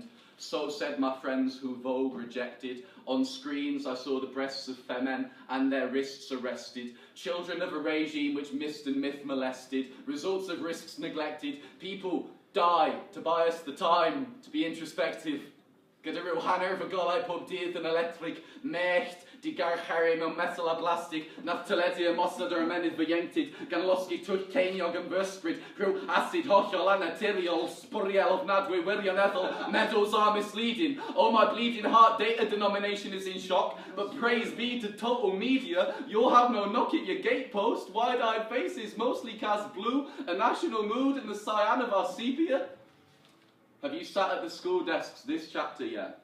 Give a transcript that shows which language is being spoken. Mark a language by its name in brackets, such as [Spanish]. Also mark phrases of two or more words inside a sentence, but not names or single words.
[English] So said my friends who Vogue rejected. On screens I saw the breasts of femen and their wrists arrested. Children of a regime which missed and myth molested. Results of risks neglected. People die to buy us the time to be introspective. [Welsh] Gyda rhyw hanner fy golau pob dydd yn electric, mellt, di garcharu mewn metal a blastig, nath teledu ymosod ar ymenydd fy ieunctid, gan losgi twll ceiniog yn fysbryd, rhyw acid hollol anaturiol, sbwriel ofnadwy wirioneddol, [English] medals are misleading. Oh, my bleeding heart data denomination is in shock, but praise be to total media, you'll have no knock at your gatepost, wide-eyed faces mostly cast blue, a national mood in the cyan of our sepia. Have you sat at the school desks this chapter yet?